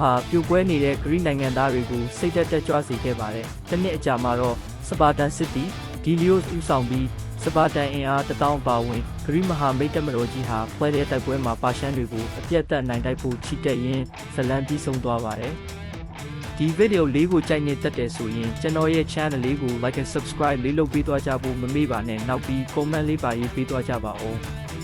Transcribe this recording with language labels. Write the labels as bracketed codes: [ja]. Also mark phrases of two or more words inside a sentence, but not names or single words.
[my] ဟာပြိုကွဲနေတဲ့ဂရိနိုင်ငံသားတွေကိုစိတ်သက်ကြွစေခဲ့ပါတယ်။တစ်နှစ်အကြာမှာတော့စပါတန်စစ်တီDelios ဦးဆောင်ပြီးစပါတန်အင်အား1000ပါဝင်ဂရိမဟာမိတ်တပ်မတော်ကြီးဟာဖွဲတဲ့တိုက်ပွဲမှာပါရှန်တွေကိုအပြတ်သက်နိုင်တိုက်ဖို့ချီတက်ရင်းဇလန်ပြီးဆုံးသွားပါတယ်။ဒီဗီဒီယိုလေးကိုကြိုက်နေတတ်တယ်ဆိုရင်ကျွန်တော်ရဲ့ channel လေးကို [en] like and subscribe [my] လေးလုပ်ပေးသွားကြဖို့မမေ့ပါနဲ့နောက်ပြီး comment လေးပါရေးပေးသွားကြပါဦး